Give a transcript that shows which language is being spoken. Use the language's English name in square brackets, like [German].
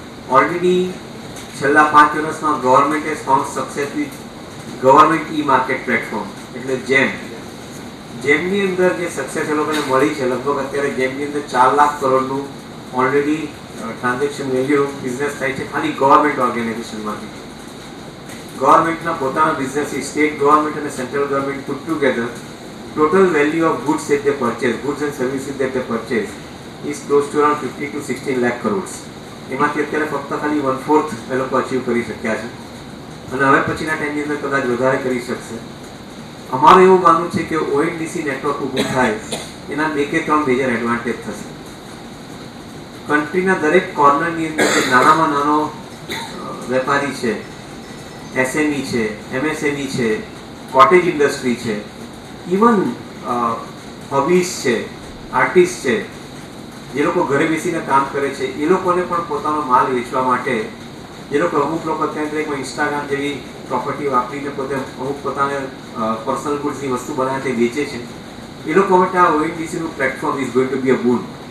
[Gujarati] Already છેલ્લા 5 વર્ષમાં [English] government has found success with government e market platform [Gujarati] એટલે જેમની અંદર જે સક્સેસ એ લોકોને મળી છે, લગભગ અત્યારે જેમની અંદર 4 લાખ કરોડનું ઓલરેડી ટ્રાન્ઝેક્શન વેલ્યુ બિઝનેસ થાય છે ખાલી ગવર્મેન્ટ ઓર્ગેનાઇઝેશનમાંથી. ગવર્મેન્ટના પોતાના બિઝનેસ સ્ટેટ ગવર્મેન્ટ અને central government [English] Put together total value of goods that they purchase, goods and services that they purchase is close to around 50 to 16 lakh crores. [Gujarati] એમાંથી અત્યારે ફક્ત ખાલી 1/4 એ લોકો અચીવ કરી શક્યા છે અને હવે પછીના ટાઈમની અંદર કદાચ વધારે કરી શકશે. અમારું એવું માનવું છે કે ઓએનડીસી નેટવર્ક ઊભું થાય એના 2 કે 3 મેજર એડવાન્ટેજ થશે. કન્ટ્રીના દરેક કોર્નરની અંદર જે નાનામાં નાનો વેપારી છે, એસએમઈ છે, એમએસએમઈ છે, કોટેજ ઇન્ડસ્ટ્રી છે, ઇવન હોબીઝ છે, આર્ટિસ્ટ છે, જે લોકો ઘરે બેસીને કામ કરે છે, એ લોકોને પણ પોતાનો માલ વેચવા માટે, જે લોકો અમુક લોકો અત્યારે ઇન્સ્ટાગ્રામ જેવી પ્રોપર્ટી વાપરીને પોતે અમુક પોતાને પર્સનલ ગુડ્સની વસ્તુ બનાવીને વેચે છે, એ લોકો માટે આ ઓએનડીસીનું platform [English] Is going to be a boon.